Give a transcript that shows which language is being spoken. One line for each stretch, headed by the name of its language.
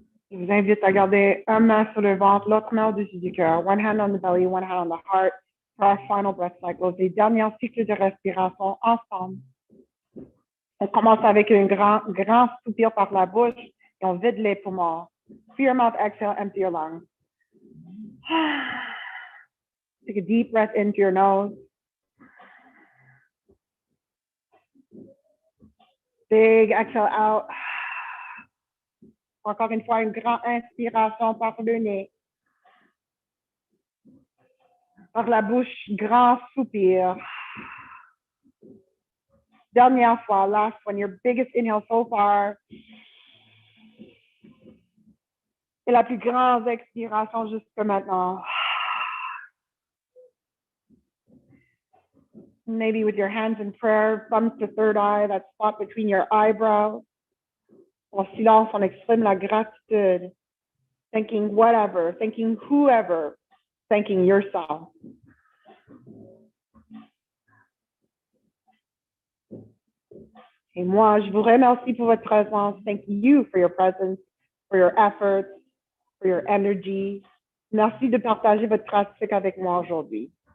French: Je vous invite à garder une main sur le ventre, l'autre main au-dessus du cœur.
English: One hand on the belly, one hand on the heart. For our final breath cycles,
French: les derniers cycles de respiration ensemble. On commence avec un grand soupir par la bouche et on vide les poumons.
English: Through your mouth, exhale, empty your lungs. Take a deep breath into your nose. Big exhale out.
French: Encore une fois, une grande inspiration par le nez. Par la bouche, grand soupir. Dernière fois,
English: last one, your biggest inhale so far.
French: Et la plus grande expiration jusque maintenant.
English: Maybe with your hands in prayer, thumbs to third eye, that spot between your eyebrows.
French: En silence, on exprime la gratitude.
English: Thanking whatever, thanking whoever, thanking yourself.
French: Et moi, je vous remercie pour votre présence.
English: Thank you for your presence, for your efforts, for your energy.
French: Merci de partager votre pratique avec moi aujourd'hui.